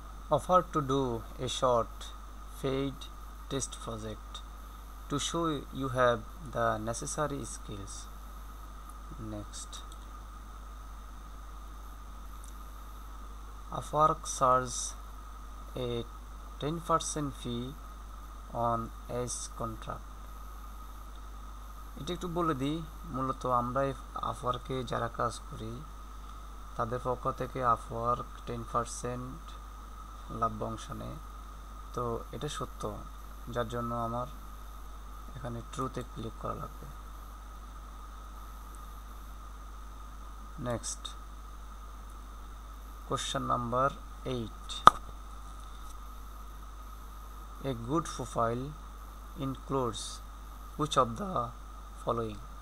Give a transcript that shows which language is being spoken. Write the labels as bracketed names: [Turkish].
[English] Offer to do a short paid test project to show you have the necessary skills. Next, Upwork charges a 10% fee on each contract. [Bangla] এটা একটু বলে দিই, মূলত আমরা আপওয়ার্কে যারা কাজ করি তাদের পক্ষ থেকে আপওয়ার্ক 10% লাভ অংশ নেয়। তো এটা সত্য, যার জন্য আমার এখানে ট্রুতে ক্লিক করা লাগবে। [English] Next, question number 8. A good profile includes which of the following?